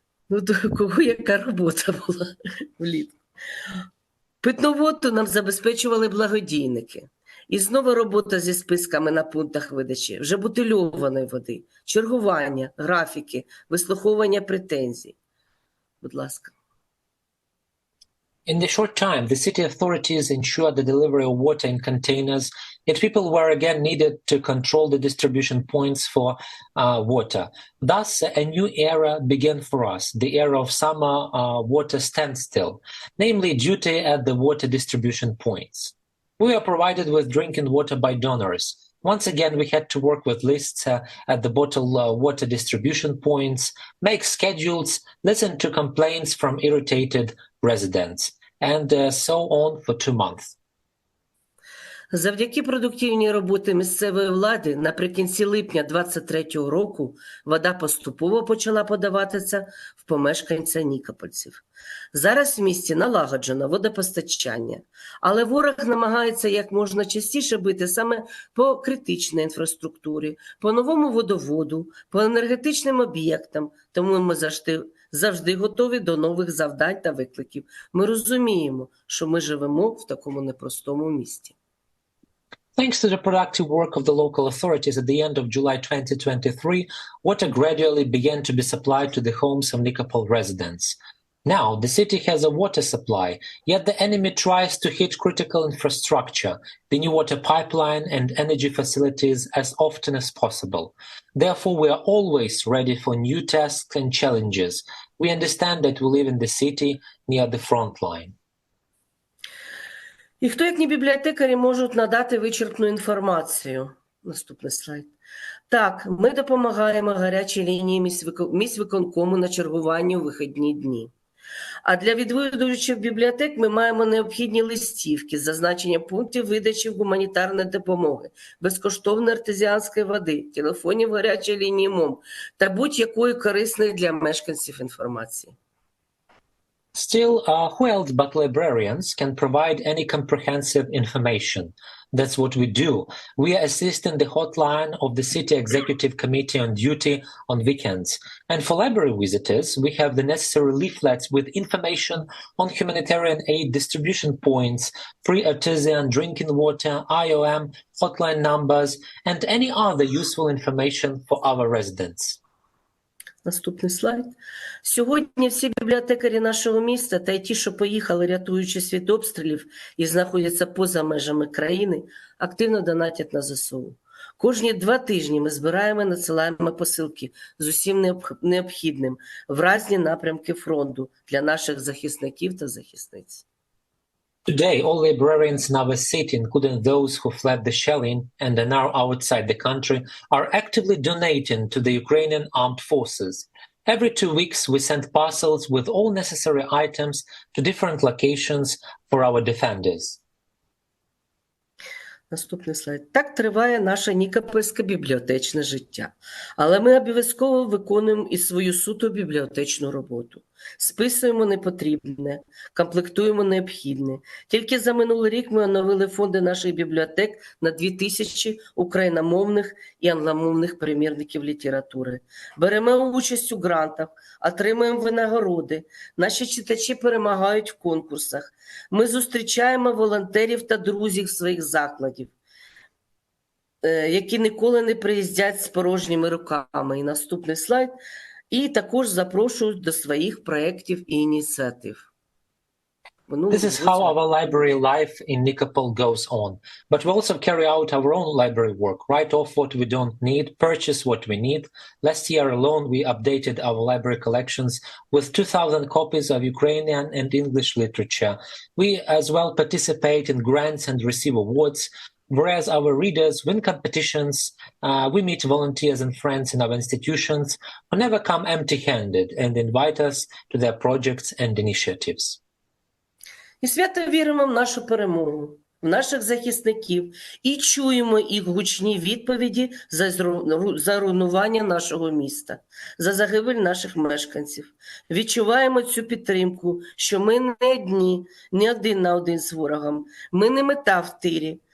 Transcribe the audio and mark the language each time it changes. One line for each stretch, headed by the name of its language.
Ukrainian: Ну, то кого яка робота була влітку. Питну воду нам забезпечували благодійники. І знову робота зі списками на пунктах видачі, вже бутильованої води, чергування, графіки, вислуховування претензій. Будь ласка.
English: In the short time, the city authorities ensured the delivery of water in containers, yet people were again needed to control the distribution points for water. Thus, a new era began for us, the era of summer water standstill, namely duty at the water distribution points. We are provided with drinking water by donors. Once again, we had to work with lists at the bottled water distribution points, make schedules, listen to complaints from irritated residents, and so on for 2 months.
Ukrainian: Завдяки продуктивній роботі місцевої влади наприкінці липня 2023 року вода поступово почала подаватися в помешканця Нікопольців. Зараз в місті налагоджено водопостачання, але ворог намагається як можна частіше бити саме по критичній інфраструктурі, по новому водоводу, по енергетичним об'єктам, тому ми завжди готові до нових завдань та викликів. Ми розуміємо, що ми живемо в такому непростому місті.
English: Thanks to the productive work of the local authorities at the end of July 2023, water gradually began to be supplied to the homes of Nikopol residents. Now, the city has a water supply, yet the enemy tries to hit critical infrastructure, the new water pipeline and energy facilities as often as possible. Therefore, we are always ready for new tasks and challenges. We understand that we live in the city near the front line.
Ukrainian: І хто, як не бібліотекарі, можуть надати вичерпну інформацію? Наступний слайд. Так, ми допомагаємо гарячій лінії міськвиконкому на чергуванні у вихідні дні. А для відвідувачів бібліотек ми маємо необхідні листівки з зазначенням пунктів видачі гуманітарної допомоги, безкоштовної артезіанської води, телефонів гарячої лінії МОМ та будь-якої корисної для мешканців інформації.
English: Still, who else but librarians can provide any comprehensive information? That's what we do. We assist in the hotline of the City Executive Committee on duty on weekends. And for library visitors, we have the necessary leaflets with information on humanitarian aid distribution points, free artesian drinking water, IOM, hotline numbers, and any other useful information for our residents.
Ukrainian: Наступний слайд. Сьогодні всі бібліотекарі нашого міста та й ті, що поїхали, рятуючись від обстрілів і знаходяться поза межами країни, активно донатять на ЗСУ. Кожні 2 тижні ми збираємо і надсилаємо посилки з усім необхідним в різні напрямки фронту для наших захисників та захисниць.
English: Today, all librarians in our city, including those who fled the shelling and are now outside the country, are actively donating to the Ukrainian armed forces. Every 2 weeks, we send parcels with all necessary items to different locations for our defenders.
Ukrainian: Наступний слайд. Так триває наше нікопольське бібліотечне життя. Але ми обов'язково виконуємо і свою суто бібліотечну роботу. Списуємо непотрібне, комплектуємо необхідне. Тільки за минулий рік ми оновили фонди наших бібліотек на 2000 україномовних і англомовних примірників літератури. Беремо участь у грантах, отримуємо винагороди. Наші читачі перемагають в конкурсах. Ми зустрічаємо волонтерів та друзів своїх закладів, які ніколи не приїздять з порожніми руками. І наступний слайд. І також запрошують до своїх проєктів і ініціатив.
English: This is how our library life in Nikopol goes on. But we also carry out our own library work, write off what we don't need, purchase what we need. Last year alone, we updated our library collections with 2,000 copies of Ukrainian and English literature. We as well participate in grants and receive awards. Whereas our readers win competitions, we meet volunteers and friends in our institutions who never come empty-handed and invite us to their projects and initiatives.
Ukrainian: І свято віримо в нашу перемогу, в наших захисників і чуємо їх гучні відповіді за руйнування нашого міста, за загибель наших мешканців. Відчуваємо цю підтримку, що ми не одні, не один на один з ворогом, ми не мета в тирі.